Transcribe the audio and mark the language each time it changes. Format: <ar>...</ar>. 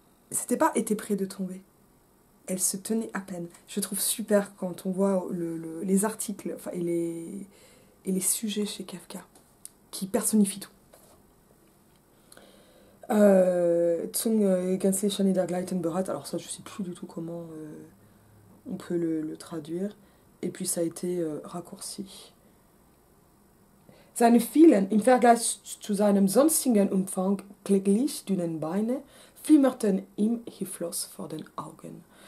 <fr>C'était pas été près de tomber. Elle se tenait à peine. Je trouve super quand on voit les articles enfin, et les sujets chez Kafka, qui personnifient tout.</fr> <de>Zum gänzlichen Niedergleiten bereit.</de> <fr>Alors ça, je sais plus du tout comment on peut le traduire. Et puis ça a été raccourci.</fr> <de>Seine vielen, im Vergleich zu seinem sonstigen Umfang kläglich dünnen Beine flimmerten ihm hilflos vor den Augen.</de>